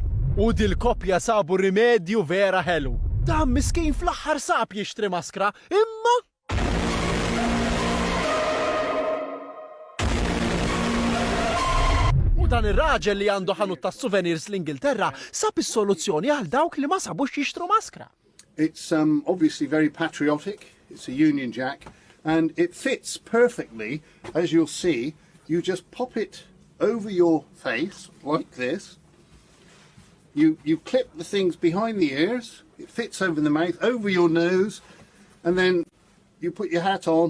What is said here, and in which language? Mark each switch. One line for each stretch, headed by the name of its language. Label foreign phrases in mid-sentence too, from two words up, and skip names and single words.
Maltese: U dil-koppja sabu rimedju vera ħelu. Dan miskin fl-aħħar sab jixtri maskra, imma dan ir-raġel li għandu ħanut ta' souvenirs l-Ingilterra sab is-soluzzjoni għal dawk li ma sabux jixtru maskra.
English: It's obviously very patriotic. It's a Union Jack and it fits perfectly. As you'll see, you just pop it over your face like this. You clip the things behind the ears. It fits over the mouth, over your nose, and then you put your hat on.